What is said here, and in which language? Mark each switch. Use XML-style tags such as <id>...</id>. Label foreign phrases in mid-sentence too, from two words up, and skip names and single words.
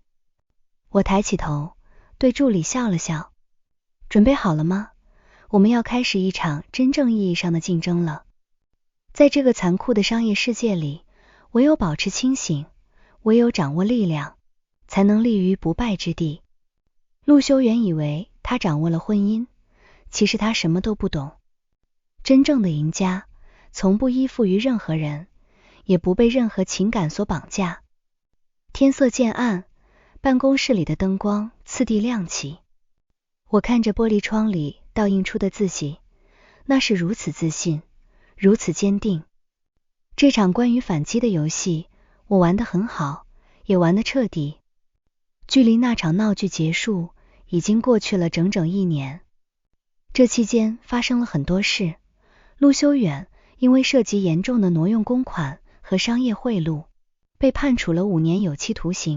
<zh>我抬起頭，對助理笑了笑。準備好了嗎？我們要開始一場真正意義上的競爭了。在這個殘酷的商業世界裡，唯有保持清醒，唯有掌握力量，才能立於不敗之地。陸修遠以為他掌握了婚姻，其實他什麼都不懂。真正的贏家，從不依附於任何人，也不被任何情感所綁架。天色漸暗，辦公室裡的燈光次第亮起。我看着玻璃窗裡倒映出的自己，那是如此自信，如此堅定。這場關於反擊的遊戲，我玩得很好，也玩得徹底。距離那場鬧劇結束，已經過去了整整1年。這期間發生了很多事。陸修遠因為涉及嚴重的挪用公款和商業賄賂，被判處了5年有期徒刑。</zh>